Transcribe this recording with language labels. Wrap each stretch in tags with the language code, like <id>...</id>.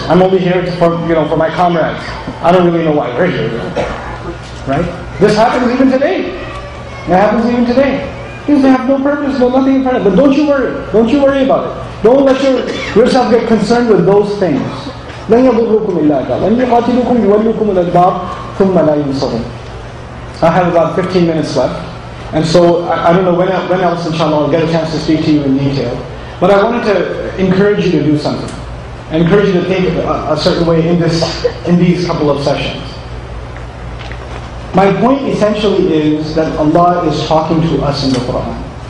<en>I'm only here for my comrades. I don't really know why we're here. Right? This happens even today. It happens even today. Because they have no purpose, no nothing in front of it. But don't you worry. Don't you worry about it. Don't let yourself get concerned with those things.</en> <ar>لن يضركم إلا أذى وإن يقاتلوكم يولوكم الأدبار ثم لا ينصرون.</ar> <en>I have about 15 minutes left, and so I don't know when else inshallah I'll get a chance to speak to you in detail. But I wanted to encourage you to do something. I encourage you to think a certain way in these couple of sessions. My point essentially is that Allah is talking to us in the Qur'an.</en>